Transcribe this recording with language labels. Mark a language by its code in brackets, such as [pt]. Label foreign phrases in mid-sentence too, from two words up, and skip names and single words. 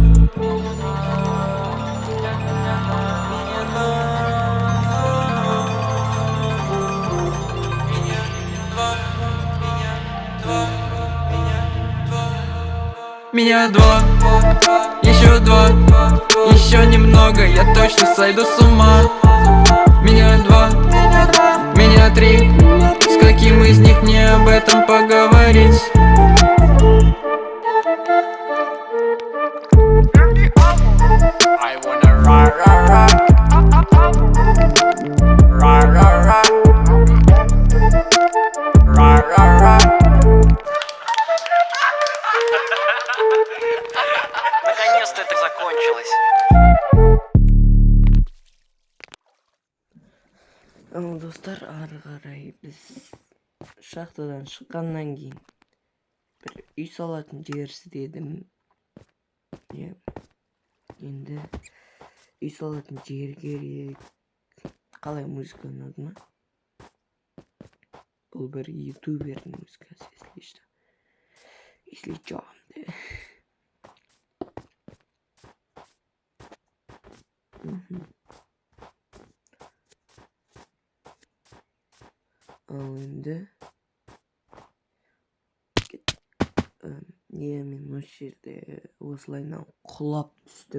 [ru] Меня два, еще немного, я точно сойду с ума. Меня два, меня три, с каким из них мне об этом поговорить? [en] I wanna ra-ra-ra. Ra-ra-ra. Ra-ra-ra. [ru] Наконец-то это закончилось. [kk] Достар, ары қарай біз шахтадан шыққаннан кейін бір үй салатын жер іздедім. Енді үй салатын жер керек. Қалай, музыка ұнады ма? Бұл бір ютубердің музыкасы, [ru] если что. [kk] Ал енді мен осы жерде осылайынан құлап түстім.